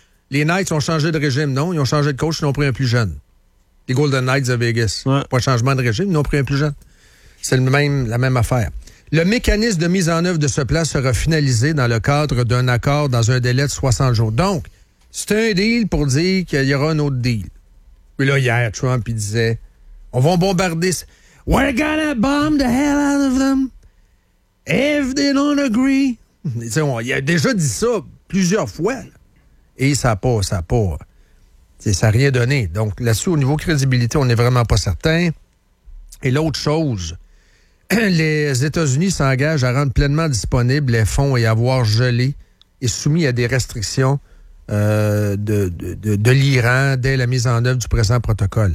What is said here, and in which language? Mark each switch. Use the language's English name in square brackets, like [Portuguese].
[French] Les Knights ont changé de régime, non? Ils ont changé de coach, ils ont pris un plus jeune. Les Golden Knights à Vegas. Ouais. Pas changement de régime, ils ont pris un plus jeune. C'est la même affaire. Le mécanisme de mise en œuvre de ce plan sera finalisé dans le cadre d'un accord dans un délai de 60 jours. Donc, c'est un deal pour dire qu'il y aura un autre deal. Puis là, hier, Trump, il disait, on va bombarder... [English] We're gonna bomb the hell out of them if they don't agree. [French] Il a déjà dit ça plusieurs fois. Là. Et ça n'a rien donné. Donc, là-dessus, au niveau crédibilité, on n'est vraiment pas certain. Et l'autre chose... Les États-Unis s'engagent à rendre pleinement disponibles les fonds et avoirs gelés et soumis à des restrictions de l'Iran dès la mise en œuvre du présent protocole.